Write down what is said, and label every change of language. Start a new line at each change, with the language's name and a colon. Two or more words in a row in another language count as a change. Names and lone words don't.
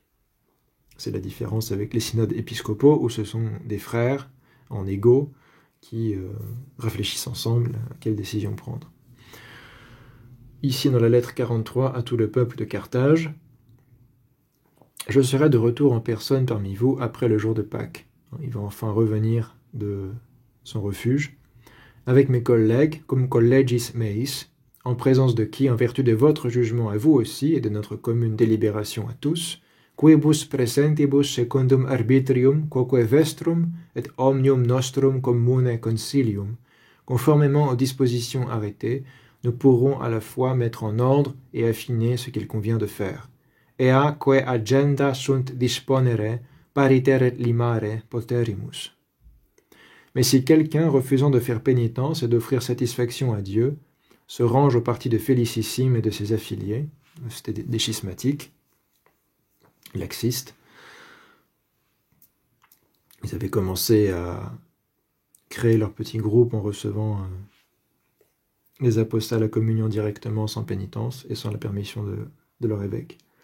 French: C'est la différence avec les synodes épiscopaux, où ce sont des frères en égaux qui réfléchissent ensemble à quelle décision prendre. Ici, dans la lettre 43 à tout le peuple de Carthage, « Je serai de retour en personne parmi vous après le jour de Pâques. » Il va enfin revenir de son refuge, avec mes collègues,
Latin: cum collegis meis,
French: en présence de qui, en vertu de votre jugement à vous aussi et de notre commune délibération à tous,
Latin: quibus presentibus secundum arbitrium quoque vestrum et omnium nostrum commune consilium,
French: conformément aux dispositions arrêtées, nous pourrons à la fois mettre en ordre et affiner ce qu'il convient de faire.
Latin: Ea quae agenda sunt disponere, pariter limare poterimus.
French: Mais si quelqu'un, refusant de faire pénitence et d'offrir satisfaction à Dieu, se range au parti de Félicissime et de ses affiliés, c'était des schismatiques, laxistes, ils avaient commencé à créer leur petit groupe en recevant les apostats à la communion directement sans pénitence et sans la permission de leur évêque.